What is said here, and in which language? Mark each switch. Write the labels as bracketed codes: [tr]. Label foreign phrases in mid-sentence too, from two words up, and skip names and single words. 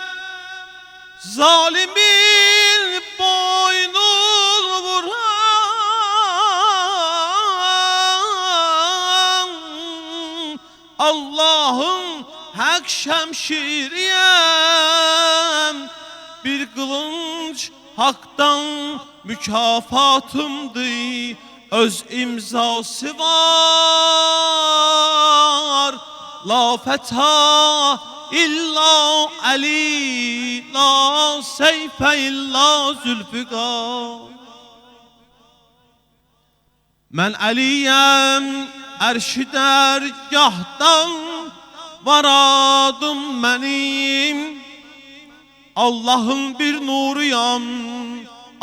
[az] Zalimin boynunu vuran Allah'ın hak şemşiriyəm. Bir kılınç haktan mükafatımdır, öz imzası var. [ar] لا فتى إلا علي، لا سيف إلا ذو الفقار. [az] Mən Aliyəm, ərş-i dərgahdan varadım mənim. Allah'ın bir nuruyam,